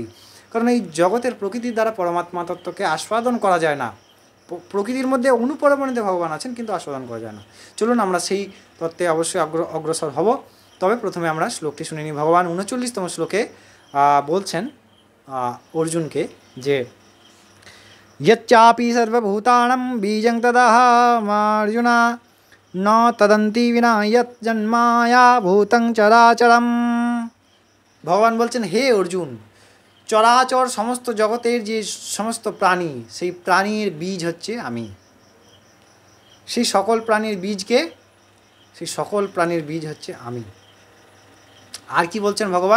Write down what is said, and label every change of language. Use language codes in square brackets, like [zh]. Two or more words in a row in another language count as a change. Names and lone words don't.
[bn] কারণ এই জগতের প্রকৃতির দ্বারা পরমাত্মা তত্ত্বকে আস্বাদন করা যায় না। প্রকৃতির মধ্যে অনুপরমাণিতে ভগবান আছেন কিন্তু আস্বাদন করা যায় না। চলুন আমরা সেই তত্ত্বে অবশ্যই অগ্রসর হব। তবে প্রথমে আমরা শ্লোকটি শুনে নিই। ভগবান 39তম শ্লোকে বলছেন অর্জুনকে যে [sa] यच्चापि सर्वभूतानां बीजं तदहमर्जुन न तदन्ति विना यत् जन्माया भूतं चराचरम। [bn] ভগবান বলছেন, হে অর্জুন, চরাচর সমস্ত জগতের যে সমস্ত প্রাণী, সেই প্রাণীর বীজ হচ্ছে আমি। সেই সকল প্রাণীর বীজ হচ্ছে আমি। আর কি বলছেন ভগবান?